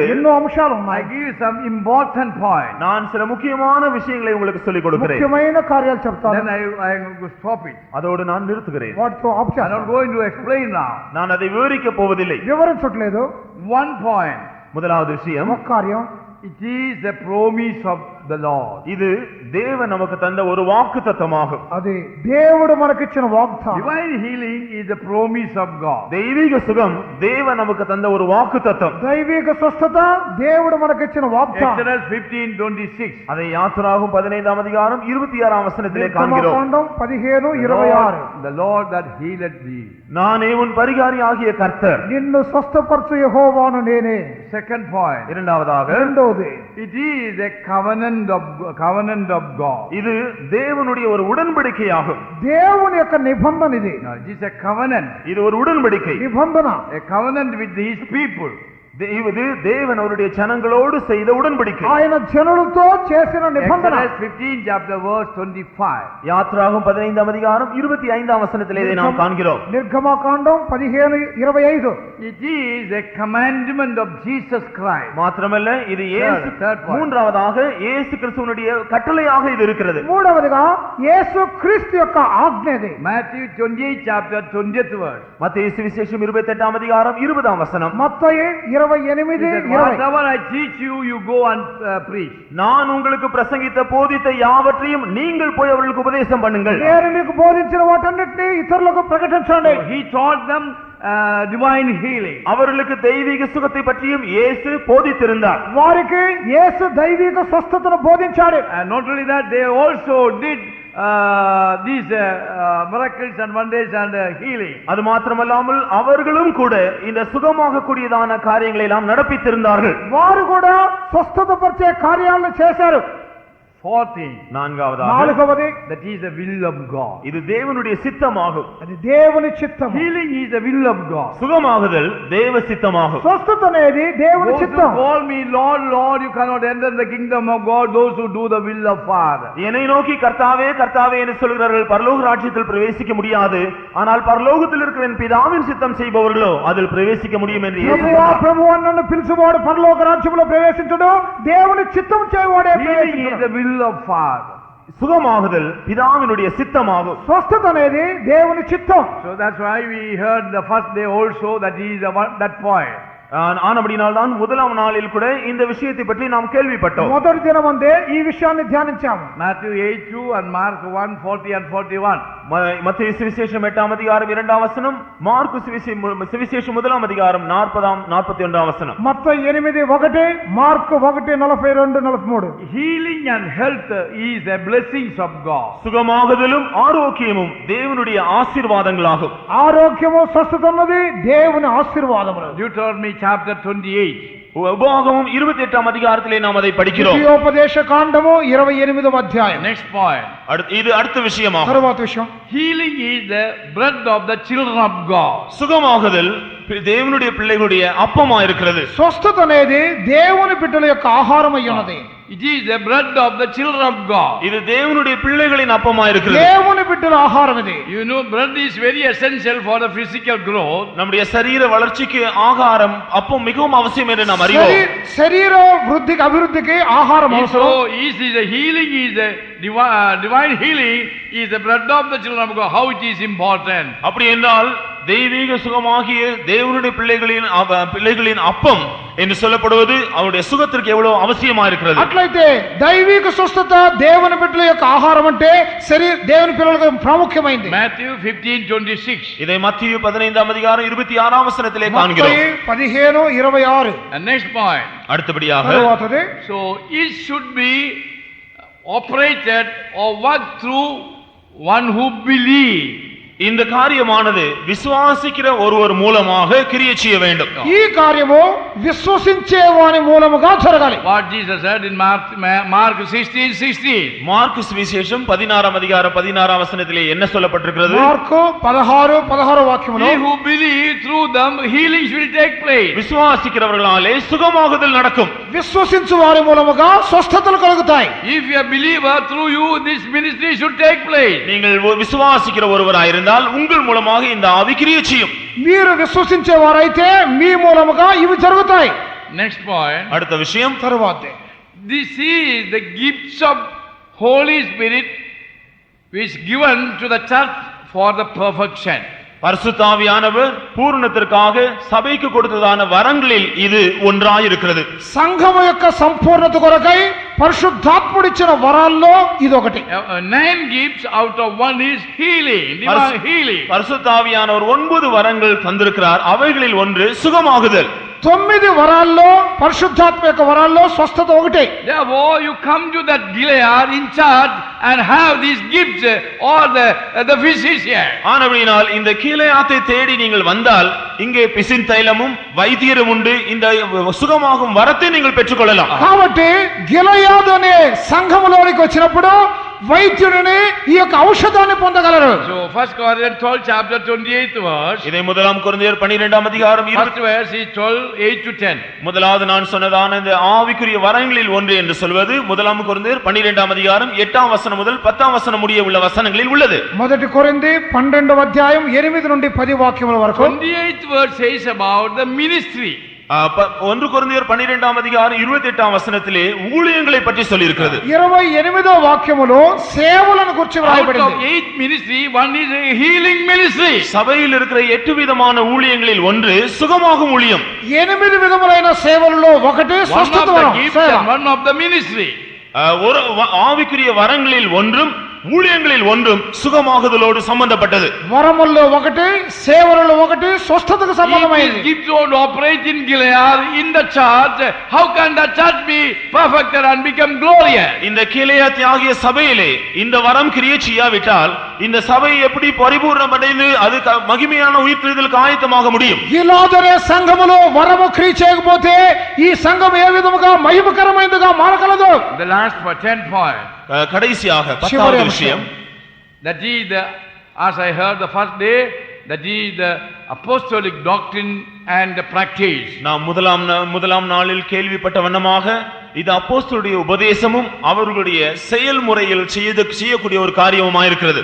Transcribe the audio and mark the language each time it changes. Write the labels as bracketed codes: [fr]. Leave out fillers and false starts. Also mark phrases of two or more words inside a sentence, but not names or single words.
[te] ఎన్నో అంశాలు [en] I [te] ఉన్నాయి. [en] give you some important points. [ta] நான் சில முக்கியமான விஷயங்களை உங்களுக்கு சொல்லிக் கொடுக்கிறேன். [te] ముఖ్యమైన కార్యాలు చెప్తాను. [en] Then I will stop it. [ta] அதோடு நான் நிறுத்துகிறேன். [te] వాటితో ఆఫ్ [en] I am not [te] చేస్తాను. [en] going to explain now. [ta] நான் அதை விவரிக்க போவதில்லை. [te] వివరించట్లేదు. [en] One point. [ta] முதலாவது விஷயம், [te] ఒక కార్యం [en] It is a promise of the Lord. [ta] இது தேவன் நமக்கு தந்த ஒரு வாக்குத்தத்தமாகும். [te] అది దేవుడు మనకిచ్చిన వాగ్దానం. [en] Divine healing is the promise of God. [ta] தெய்வீக சுகம் தேவன் நமக்கு தந்த ஒரு வாக்குத்தத்தம். [te] దైవిక స్వస్థత దేవుడు మనకిచ్చిన వాగ్దానం. [en] Exodus 15:26. [ta] அதை யாத்திராகும் 15ஆம் அதிகாரம் 26ஆம் வசனத்திலே காண்கிறோம். [te] నిర్గమకాండం 15:26. [en] The Lord that healeth thee. [ta] நானே உன் பரிகாரியாகிய கர்த்தர். [te] నిన్ను స్వస్థపరచు యెహోవాను నేనే. [en] Second point. [ta] இரண்டாவதாக, [te] రెండోది [en] It is a covenant of God. [ta] இது தேவனுடைய ஒரு உடன்படிக்கையாகும். [te] దేవుని యొక్క నిబంధన ఇది. [en] No, it is a covenant. [ta] இது ஒரு உடன்படிக்கை. [te] నిబంధన [en] A covenant with his people. [ta] இது தேவன் அவருடைய ஜனங்களோடு செய்த உடன்படிக்கை. [te] ఆయన జనులతో చేసిన నిబంధన. [en] Exodus 15 chapter verse 25. [ta] யாத்திராகும் 15ஆம் அதிகாரம் 25ஆம் வசனத்திலே இதை நாம் காண்கிறோம். [te] నిర్గమకాండం 15:25. [en] It is a commandment of Jesus Christ. [ta] மாத்திரமல்ல, இது இயேசு [en] Third point. [ta] மூன்றாவதாக இயேசு கிறிஸ்துவினுடைய கட்டளையாக இது இருக்கிறது. [te] మూడవదిగా యేసు క్రీస్తు యొక్క ఆజ్ఞ ఇది. [en] Matthew 28 chapter 20th verse. [ta] மத்தேயு சுவிசேஷம் 28ஆம் அதிகாரம் 20ஆம் வசனம். [te] మత్తయి 28:20. [en] Whatever I teach you, you go and preach. [ta] நான் உங்களுக்கு பிரசங்கித்த போதித்த யாவற்றையும் நீங்கள் போய் அவர்களுக்கு உபதேசம் பண்ணுங்கள். [te] నేను మీకు బోధించిన వాటన్నిటిని ఇతరులకు ప్రకటించండి. [en] So he taught them divine healing. [ta] அவர்களுக்கு தெய்வீக சுகத்தை பற்றியும் இயேசு போதித்திருந்தார். [te] వారికి యేసు దైవిక స్వస్థతను బోధించాడు. [en] And not only that, they also did these miracles and wonders and healing. [ta] அது மாத்திரமல்லாமல் அவர்களும் கூட இந்த சுகமாக கூடியதான காரியங்களை எல்லாம் நடப்பித்திருந்தார்கள். [te] వారు కూడా స్వస్థత పరిచే కార్యాలను చేశారు. [en] Fourth thing, [ta] நான்காவதாக, [te] నాలుగవది [en] that is the will of God. [ta] இது தேவனுடைய சித்தமாகும். [te] అది దేవుని చిత్తము. [en] Healing is the will of God. [ta] சுகமாகுதல் தேவ சித்தமாகும். [te] స్వస్థత అనేది దేవుని [en] Those who [te] చిత్తం. [en] call me Lord, Lord, you cannot enter the kingdom of God. Those who do the will of Father. [ta] என்னை நோக்கி கர்த்தாவே கர்த்தாவே என்று சொல்கிறார்கள், பரலோக ராஜ்யத்தில் பிரவேசிக்க முடியாது. ஆனால் பரலோகத்தில் இருக்கிற என் பிதாவின் சித்தம் செய்பவர்களோ அதில் பிரவேசிக்க முடியும் என்று இயேசு [te] ప్రభువా [ta] சொன்னார். [te] ప్రభువా నన్ను పిలుచువాడు పరలోక రాజ్యములో ప్రవేశించుడు. దేవుని చిత్తం చేయవాడే [en] Healing is [te] ప్రవేశించుడు. [en] the will of Father. [ta] சுகமாகுதல் பிதாவினுடைய சித்தமாகும். [te] స్వస్థత అనేది దేవుని చిత్తం. [en] So that's why we heard the first day also that is that point. [ta] ஆனபடினால் தான் முதலாம் நாளில் கூட இந்த விஷயத்தை பற்றி நாம் கேள்விப்பட்டோம். [te] మొదటి దినమందే ఈ విషయాన్ని ధ్యానించాము. [en] Matthew 8:2 and Mark 1:40 and 41. [ta] மத்தேயு சுவிசேஷம் 8ஆம் அதிகாரம் 2ஆம் வசனம், மார்க்கு சுவிசேஷம் 1ஆம் அதிகாரம் 40ஆம் 41ஆம் வசனம். [te] మత్తయి 8:1, మార్కు 1:42-43. [en] Healing and health is a blessings of God. [ta] சுகமாகுதலும் ஆரோக்கியமும் தேவனுடைய ஆசீர்வாதங்களாகும். [te] ఆరోగ్యము స్వస్థత అన్నది దేవుని ఆశీర్వాదములు. [en] Deuteronomy chapter 28. [ta] உபாகமம் 28ஆம் அதிகாரத்திலே நாம் அதை படிக்கிறோம். [te] ద్వితీయోపదేశ కాండము 28వ అధ్యాయం. [en] Next point. [ta] இது அடுத்த விஷயமாகும். [te] తరువాత విషయం, [en] Healing is the bread of the children of God. [ta] சுகமாகுதல் தேவனுடைய பிள்ளைகளுடைய அப்பமா இருக்கிறது. [te] స్వస్థత అనేది దేవుని బిడ్డల యొక్క ఆహారం అయి ఉన్నది. [en] It is the bread of the children of God. [ta] இது தேவனுடைய பிள்ளைகளின் அப்பமா இருக்கிறது. [te] దేవుని బిడ్డల ఆహారం ఇది. [en] You know, bread is very essential for the physical growth. [ta] நம்முடைய சரீர வளர்ச்சிக்கு ஆகாரம் அப்பம் மிகவும் அவசியம் என்று நாம் அறிவோம். [te] శరీర వృద్ధికి అభివృద్ధికి ఆహారం అవసరం. [en] So is the healing is the divine healing is the bread of the children of God. How it is important. [ta] அப்படி என்றால் தெய்வீக சுகமாகிய தேவனுடைய பிள்ளைகளின் அப்பம் என்று சொல்லப்படுவது அவருடைய சுகத்திற்கு எவ்வளவு அவசியமா இருக்கிறது. [te] అట్లయితే దైవిక స్వస్థత దేవుని బిడ్డల యొక్క ఆహారం అంటే దేవుని పిల్లలకు ప్రాముఖ్యమైనది. [en] Matthew 15:26. [ta] இதை மத்தேயு 15ஆம் அதிகாரம் 26ஆம் வசனத்திலே காண்கிறோம். 15:26. [en] And next point. [ta] அடுத்தபடியாக [te] తరువాతది, [en] So it should be operated or worked through one who believes. [ta] இந்த காரியமானது விசுவாசிக்கிற ஒருவர் மூலமாக கிரியை செய்ய வேண்டும். [te] ఈ కార్యము విశ్వసించే వాని మూలముగా జరగాలి. [en] What Jesus said in Mark 16:16. [ta] மார்க்கு சுவிசேஷம் 16ஆம் அதிகாரம் 16ஆம் வசனத்திலே என்ன சொல்லப்பட்டிருக்கிறது? [te] మార్కు 16 వాక్యములో, [en] He who believes through them healings will take place. [ta] விசுவாசிக்கிறவர்களாலே சுகமாகுதல் நடக்கும். [te] విశ్వసించు వారి మూలముగా స్వస్థతలు కలుగుతాయి. [en] If you are a believer, through you this ministry should take place. [ta] நீங்கள் விசுவாசிக்கிற ஒருவராய் இருந்தால் உங்கள் மூலமாக இந்த ஆவி கிரியை செய்யும். [te] మీరు విశ్వసించే వారైతే మీ మూలముగా ఇవి జరుగుతాయి. [en] Next point. [ta] அடுத்த விஷயம், [te] తరువాతే, [en] This is the gifts of Holy Spirit which given to the church for the perfection. [ta] பரிசுத்த ஆவியானவர் பூரணத்திற்காக சபைக்கு கொடுத்ததான வரங்களில் இது ஒன்றாய் இருக்கிறது. [te] సంఘము యొక్క సంపూర్ణత కొరకై పరిశుద్ధాత్ముడిచ్చిన వరాల్లో ఇదొకటి. [en] 9 gifts out of 1 is healing, divine healing. [ta] பரிசுத்த ஆவியானவர் 9 வரங்கள் தந்திருக்கிறார். அவைகளில் ஒன்று சுகமாகுதல். [te] 9 వరాల్లో పరిశుద్ధాత్మ యొక్క వరాల్లో స్వస్థత ఒకటే. [en] Therefore you come to that Gilead in charge and have these gifts or the physician. [ta] ஆனபடியால் இந்த கீலேயாத்தை தேடி நீங்கள் வந்தால் இங்கே பிசின் தைலமும் வைத்தியரும் உண்டு. இந்த சுகமாகும் வரத்தை நீங்கள் பெற்றுக்கொள்ளலாம். [te] కాబట్టి గిలయాదు అనే సంఘములోనికి వచ్చినప్పుడు వైద్యుడిని ఈ యొక్క ఔషధాన్ని పొందగలరు. [en] So 1 Corinthians 12 chapter 28th verse. [ta] இதை முதலாம் கொரிந்தியர் 12ஆம் அதிகாரம் [en] 1st verse is 12:8 to 10. [ta] முதலாவது நான் சொன்னதான இந்த ஆவிக்குரிய வரங்களில் ஒன்று என்று சொல்வது முதலாம் கொரிந்தியர் 12ஆம் அதிகாரம் 8ஆம் வசனம் முதல் 10ஆம் வசனம் முடிய உள்ள வசனங்களில் உள்ளது. [te] మొదటి కొరింథీ 12వ అధ్యాయం 8 నుండి 10 వాక్యముల వరకు. [en] 28th verse says about the ministry. [ta] 1 கொரிந்தியர் 12ஆம் அதிகாரம் 28ஆம் வசனத்திலே ஊழியங்களை பற்றி சொல்லி இருக்கிறது. [te] 28వ వాక్యములో సేవలను గురించి [en] Out [te] వ్రాయబడింది. [en] of 8 ministry, one is a healing ministry. [ta] சபையில் இருக்கிற 8 விதமான ஊழியங்களில் ஒன்று சுகமாகும் ஊழியம். [te] 8 విధములైన సేవలలో ఒకటి [en] One of [te] స్వస్థత [en] the [te] వరం. [en] gifts and one of the ministry. [ta] ஒரு ஆவிக்குரிய வரங்களில் ஒன்றும் ஊழியங்களில் ஒன்றும் சுகமாகுதலோடு சம்பந்தப்பட்டது. [te] వరముల్లో ఒకటి, సేవలలో ఒకటి, స్వస్థతకు సంబంధమైనది. [en] If these gifts would operate in Gilead in the church, how can the church be perfected and become glorious? [ta] இந்த கீலேயாத் ஆகிய சபையிலே இந்த வரம் கிரியை செய்யாவிட்டால் இந்த சபை எப்படி பரிபூர்ணமடைந்து அது மகிமையான உயிர்த்தெழுதலுக்கு ஆயத்தமாக முடியும்? [te] గిలాదు అనే సంఘములో వరము క్రియ చేయకపోతే ఈ సంఘం ఏ విధముగా మహిమకరమైనదిగా మారగలదు? [en] The last for 10 point. [ta] கடைசியாக 10வது விஷயம், [en] that is the, as I heard the first day, that is the apostolic doctrine and the practice. [ta] நாம் முதலாம் நாளில் கேள்விப்பட்ட வண்ணமாக இது அப்போஸ்தலருடைய உபதேசமும் அவர்களுடைய செயல்முறையில் செய்யக்கூடிய ஒரு காரியமா இருக்கிறது.